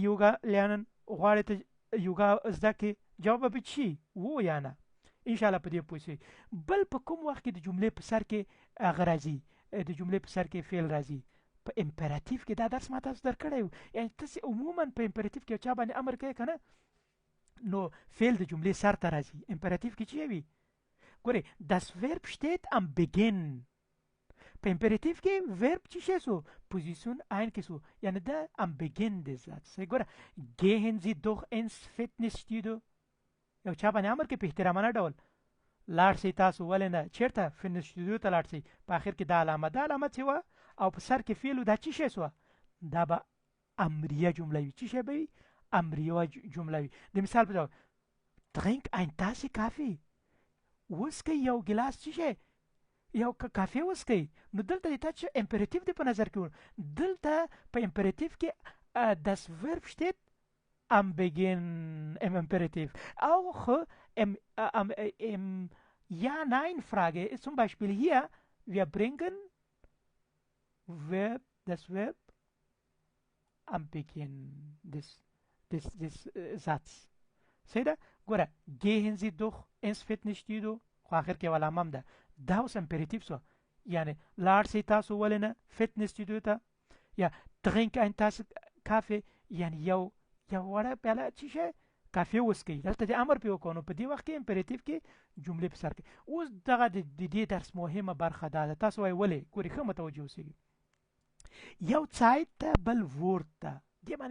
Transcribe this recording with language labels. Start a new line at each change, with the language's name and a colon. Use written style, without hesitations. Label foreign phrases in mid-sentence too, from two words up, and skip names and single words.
Pashto: یوگا lernen غواړې ته یوګا زده کړې جواب به چی وو یا نه ان شاء الله په دې پوه شئ بل په کوم وخت کې د جملې په سر کې هغه راځي د جملې په سر کې فعل راځي په امپراتیو کې دا درس ما تاسو درکړی و یعنې تاسې عموما په امپراتیو کې چا باندې امر کوي که نه نو فعل د جملې سر ته راځي امپراتیو کې چی وي ګورئ
German: das Verb steht am Beginn
Pashto: په امپراتیو کې ورب چی شی سو پوزیشن ein کې سو یعنی دا
German: am Beginn des Satzes
Pashto: ګوره
German: gehen Sie doch ins Fitnessstudio
Pashto: یو چا باندې امر کې په احترامانه ډول لاړ شئ تاسو ولې نه چېرته فټنس سټوډیو ته لاړ شئ په اخر کې دا علامه څه وه او په سر کې فعل دا چی شی سوه دا به امریه جمله وي چی شی به وي امریه جمله وي د مثال په ډول
German: trink ein Tasse Kaffee
Pashto: وسکئ یو ګلاس چی شی یو کافي وسکئ نو دلته د تا چې امپراتیو دی په نظر کې دلته په امپراتیو کې
German: das Verb steht am Beginn im Imperativ. Auch im Ja-Nein-Frage ist zum Beispiel hier, wir bringen das Verb am Beginn des Satzes. Seht ihr? Gut, gehen Sie doch ins Fitnessstudio.
Pashto: آخر کې ولا مم ده دا اوس امپراتیو سو یعنی لاړ شئ تاسو ولې نه فټنس سټوډیو ته یا
German: trink ein Tasse Kaffee
Pashto: یعنی یو وړه پیاله چی شی کافي وسکئ دلته د امر پې وکړو نو په دې وخت کې امپراتیو کې جملې په سر کې اوس دغه د دې درس مهمه برخه دا ده تاسو وایئ ولې ګورئ ښه متوجه اوسئ یو Zeit ته بل word ته دې باندې